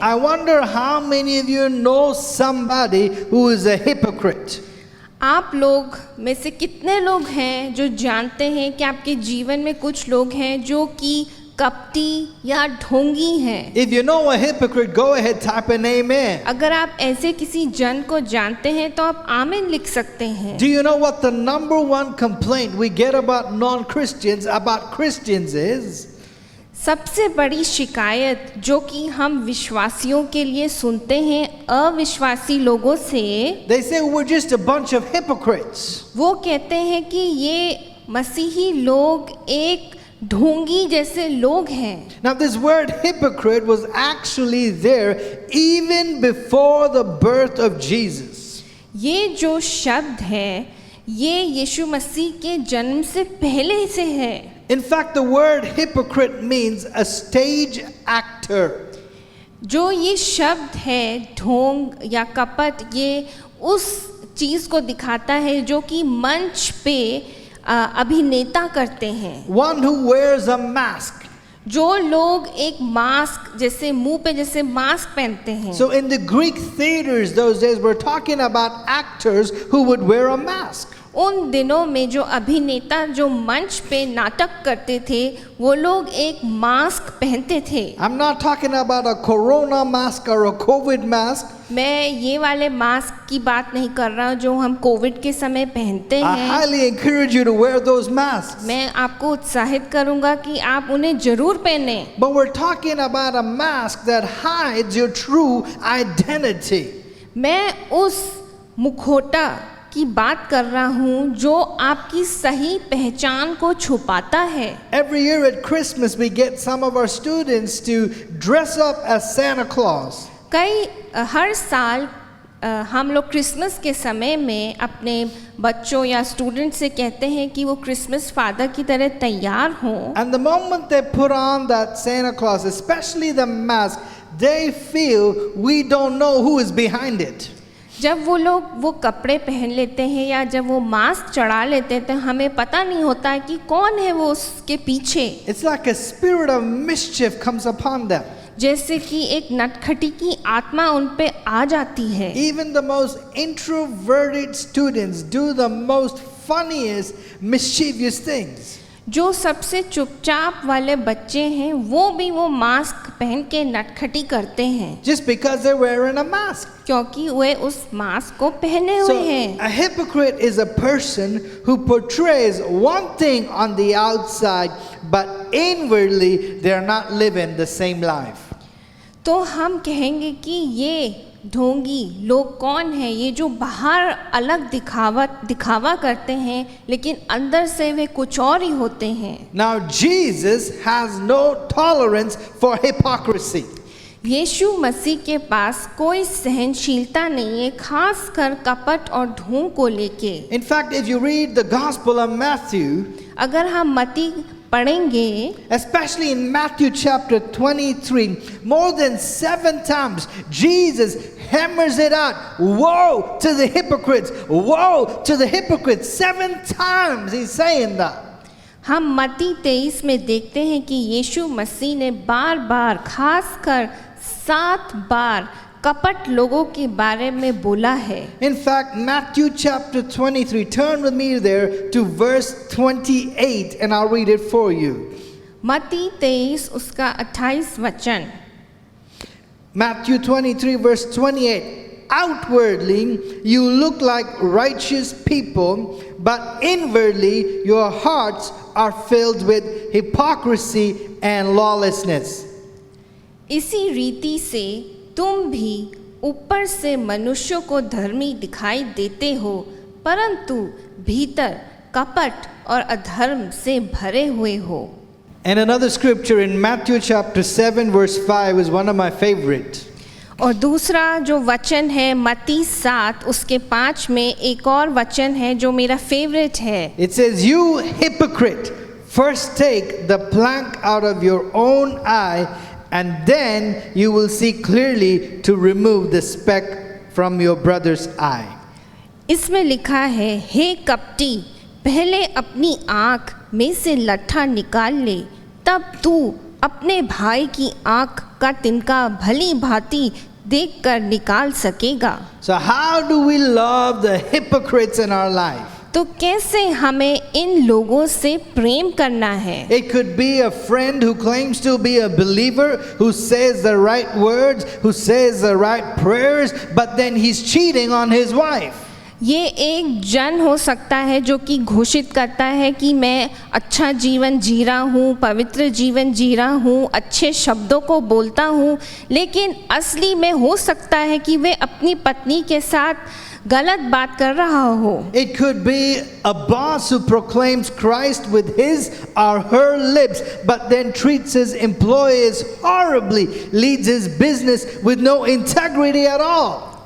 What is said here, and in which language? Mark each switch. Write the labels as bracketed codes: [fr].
[en] I wonder how many of you know somebody who is a hypocrite. [hi] आप लोग में से कितने लोग हैं जो जानते हैं कि आपके जीवन में कुछ लोग हैं जो कि कपटी या ढोंगी हैं? [en] If you know a hypocrite, go ahead, type an amen. [hi] अगर आप ऐसे किसी जन को जानते हैं तो आप आमीन लिख सकते हैं। [en] Do you know what the number one complaint we get about non-Christians, about Christians is? [hi] सबसे बड़ी शिकायत जो कि हम विश्वासियों के लिए सुनते हैं अविश्वासी लोगों से, [en] They say we're just a bunch of hypocrites. [hi] वो कहते हैं कि ये मसीही लोग एक ढोंगी जैसे लोग हैं। [en] Now this word hypocrite was actually there even before the birth of Jesus. [hi] ये जो शब्द है ये यीशु मसीह के जन्म से पहले से है। [en] In fact, the word hypocrite means a stage actor. [hi] जो ये शब्द है ढोंग या कपट, ये उस चीज को दिखाता है जो कि मंच पे अभिनेता करते हैं। [en] One who wears a mask. [hi] जो लोग एक मास्क जैसे मुंह पे जैसे मास्क पहनते हैं। [en] So in the Greek theaters those days, we're talking about actors who would wear a mask. [hi] उन दिनों में जो अभिनेता जो मंच पे नाटक करते थे वो लोग एक मास्क पहनते थे। [en] I'm not talking about a corona mask or a COVID mask. [hi] मैं ये वाले मास्क की बात नहीं कर रहा हूँ जो हम कोविड के समय पहनते [en] I [hi] हैं। [en] highly encourage you to wear those masks. [hi] मैं आपको उत्साहित करूँगा कि आप उन्हें जरूर पहने। [en] But we're talking about a mask that hides your true identity. [hi] मैं उस मुखौटा की बात कर रहा हूँ जो आपकी सही पहचान को छुपाता है। [en] Every year at Christmas we get some of our students to dress up as Santa Claus. [hi] हर साल हम लोग क्रिसमस के समय में अपने बच्चों या स्टूडेंट से कहते हैं कि वो क्रिसमस फादर की तरह तैयार हों। [en] And the moment they put on that Santa Claus, especially the mask, they feel we don't know who is behind it. [hi] जब वो लोग वो कपड़े पहन लेते हैं या जब वो मास्क चढ़ा लेते हैं तो हमें पता नहीं होता है कि कौन है वो उसके पीछे। [en] It's like a spirit of mischief comes upon them. [hi] जैसे कि एक नटखटी की आत्मा उन पे आ जाती है। [en] Even the most introverted students do the most funniest, mischievous things. [hi] जो सबसे चुपचाप वाले बच्चे हैं वो भी वो मास्क पहन के नटखटी करते हैं [en] Just because they're wearing a mask. [hi] क्योंकि वे उस मास्क को पहने हुए [en] So [hi] हैं। [en] a hypocrite is a person who portrays one thing on the outside, but inwardly they're not living the same life. [hi] तो हम कहेंगे कि ये ढोंगी लोग कौन है, ये जो बाहर अलग दिखावा करते हैं लेकिन अंदर से वे कुछ और ही होते हैं। [en] Now Jesus has no tolerance for hypocrisy. [hi] यीशु मसीह के पास कोई सहनशीलता नहीं है, खास कर कपट और ढोंग को लेके। [en] In fact, if you read the Gospel of Matthew, [hi] अगर हम मत्ती पढ़ेंगे, [en] especially in Matthew chapter 23, more than 7 times Jesus hammers it out. Woe to the hypocrites! Woe to the hypocrites! 7 times he's saying that. [hi] हम मत्ती 23 में देखते हैं कि यीशु मसीह ने बार बार खास कर 7 बार कपट लोगों के बारे में बोला है। [en] In fact, Matthew chapter 23, turn with me there to verse 28 and I'll read it for you. [hi] मत्ती 23 उसका 28 वचन। [en] Matthew 23 verse 28. Outwardly you look like righteous people, but inwardly your hearts are filled with hypocrisy and lawlessness. [hi] इसी रीति से तुम भी ऊपर से मनुष्यों को धर्मी दिखाई देते हो, परंतु भीतर कपट और अधर्म से भरे हुए हो। [en] And another scripture in Matthew chapter 7 verse 5 is one of my favorite. [hi] और दूसरा जो वचन है मत्ती 7 उसके 5 में एक और वचन है जो मेरा फेवरेट है. [en] It says, "You hypocrite, first take the plank out of your own eye, and then you will see clearly to remove the speck from your brother's eye." [hi] इसमें लिखा है, हे कपटी, पहले अपनी आँख में से लट्ठा निकाल ले, तब तू अपने भाई की आँख का तिनका भली भांति देखकर निकाल सकेगा. [en] So how do we love the hypocrites in our life? [hi] तो कैसे हमें इन लोगों से प्रेम करना है? [en] It could be a friend who claims to be a believer, who says the right words, who says the right prayers, but then he's cheating on his wife. [hi] ये एक जन हो सकता है जो कि घोषित करता है कि मैं अच्छा जीवन जी रहा हूँ, पवित्र जीवन जी रहा हूँ, अच्छे शब्दों को बोलता हूँ, लेकिन असली में हो सकता है कि वे अपनी पत्नी के साथ गलत बात कर रहा हो. [en] It could be a boss who proclaims Christ with his or her lips, but then treats his employees horribly, leads his business with no integrity at all.